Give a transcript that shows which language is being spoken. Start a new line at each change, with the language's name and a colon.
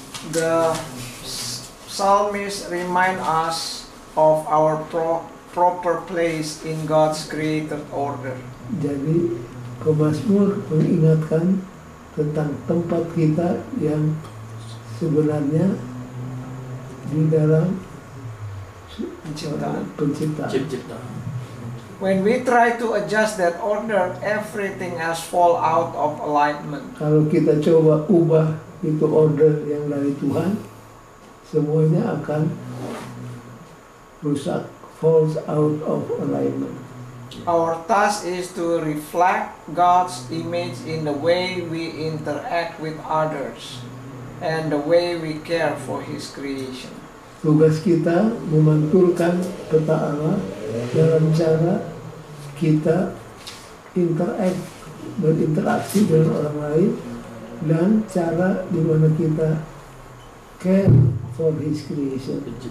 English: The psalmist remind us of our proper place in God's created order.
Indonesian: Jadi pemazmur mengingatkan tentang tempat kita yang sebenarnya di dalam Penciptaan. penciptaan.
English: When we try to adjust that order, everything else fall out of alignment.
Indonesian: Kalau kita coba ubah itu order yang dari Tuhan, semuanya akan rusak,
English: falls out of alignment. Our task is to reflect God's image in the way we interact with others and the way we care for His creation.
Indonesian: Tugas kita memantulkan peta Allah dalam cara kita berinteraksi dengan orang lain dan cara di mana kita
English: care for His creation.